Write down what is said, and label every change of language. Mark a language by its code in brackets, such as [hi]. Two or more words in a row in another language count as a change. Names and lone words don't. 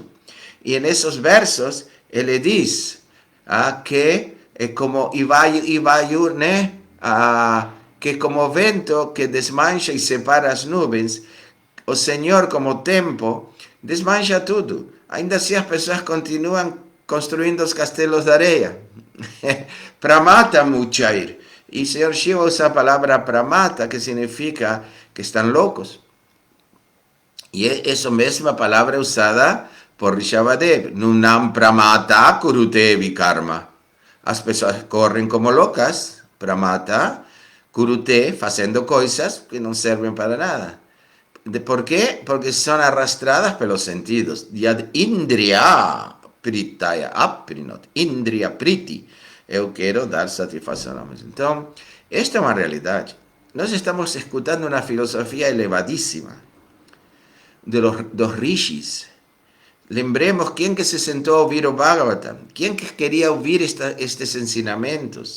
[pt] E nesses versos ele diz que é como Ivayur, né? Que como vento que desmancha e separa as nuvens, o Senhor, como tempo, desmancha tudo. Ainda assim as pessoas continuam construindo os castelos de areia. [sa] प्रमत्त मुचैर्. [es] Y Señor Shiva usa la palabra pramata, que significa que están locos. Y esa misma palabra usada por Rishabhadev. [sa] नूनं प्रमत्त कुरुते विकर्म. [pt] As pessoas correm como loucas, [sa] प्रमत्त, कुरुते, [pt] fazendo coisas que não servem para nada. ¿Por quê? Porque são arrastradas pelos sentidos. [sa] यद् इन्द्रिय प्रीतय अप्रिनोत्. इन्द्रिय प्रीति. [pt] Eu quero dar satisfação a mim. Então, esta é uma realidade. Nós estamos escutando uma filosofia elevadíssima dos rishis. Lembremos quem que se sentou a ouvir o Bhagavatam, quem que queria ouvir estes ensinamentos.